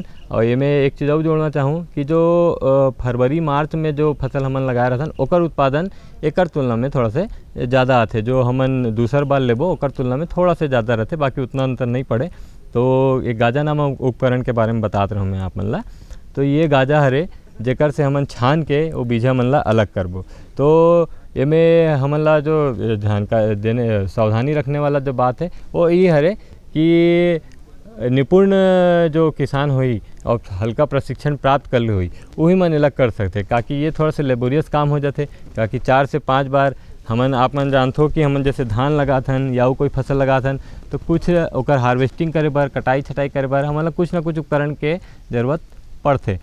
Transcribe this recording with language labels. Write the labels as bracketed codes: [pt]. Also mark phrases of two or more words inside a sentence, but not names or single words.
[hne] और ये मैं एक चीज़ और जोड़ना चाहूँ कि जो फरवरी मार्च में जो फसल हमन लगाए रहथन ओकर उत्पादन एकर तुलना में थोड़ा से ज़्यादा आते, जो हमन दूसर बार लेबो ओकर तुलना में थोड़ा से ज़्यादा रहते, बाकी उतना अंतर नहीं पड़े। तो एक गाजा नामक उपकरण के बारे में बताते रहूँ मैं आप मन ला। तो ये गाजा हरे जेकर से हमन छान के वो बीजा मन ला अलग करबो। तो एमें हमन ला जो जानकारी देने सावधानी रखने वाला जो बात है वो ये हरे कि निपुण जो किसान हुई और हल्का प्रशिक्षण प्राप्त कर ली हुई वही मन अलग कर सकते, ताकि ये थोड़ा सा लेबोरियस काम हो जाते। ताकि 4 से 5 बार हमन आप मन जानते हो कि हमन जैसे धान लगाथन या कोई फसल लगाथन तो कुछ ओकर हार्वेस्टिंग करे बार, कटाई छटाई करे बार हमन ला कुछ ना कुछ उपकरण के ज़रूरत पड़ते।